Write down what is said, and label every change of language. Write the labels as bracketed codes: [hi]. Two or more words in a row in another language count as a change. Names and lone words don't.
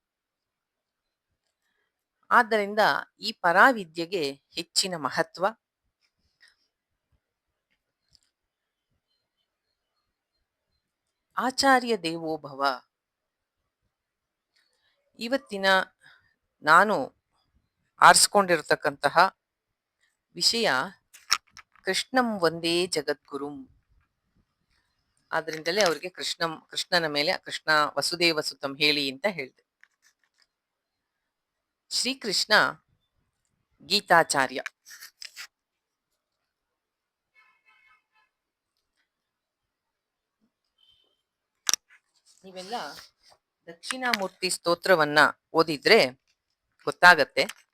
[kn] ಆದ್ದರಿಂದ ಈ ಪರಾವಿದ್ಯೆಗೆ ಹೆಚ್ಚಿನ ಮಹತ್ವ. [sa] ಆಚಾರ್ಯ ದೇವೋ ಭವ. [kn] ಇವತ್ತಿನ ನಾನು ಆರಿಸ್ಕೊಂಡಿರತಕ್ಕಂತಹ ವಿಷಯ [sa] ಕೃಷ್ಣಂ ವಂದೇ ಜಗದ್ಗುರುಂ. [kn] ಆದ್ರಿಂದಲೇ ಅವರಿಗೆ ಕೃಷ್ಣನ ಮೇಲೆ [sa] ಕೃಷ್ಣ ವಸುದೇವ ಸುತಂ [kn] ಹೇಳಿ ಅಂತ ಹೇಳಿದೆ. ಶ್ರೀಕೃಷ್ಣ ಗೀತಾಚಾರ್ಯ. ನೀವೆಲ್ಲ ದಕ್ಷಿಣಾಮೂರ್ತಿ ಸ್ತೋತ್ರವನ್ನ ಓದಿದ್ರೆ ಗೊತ್ತಾಗತ್ತೆ.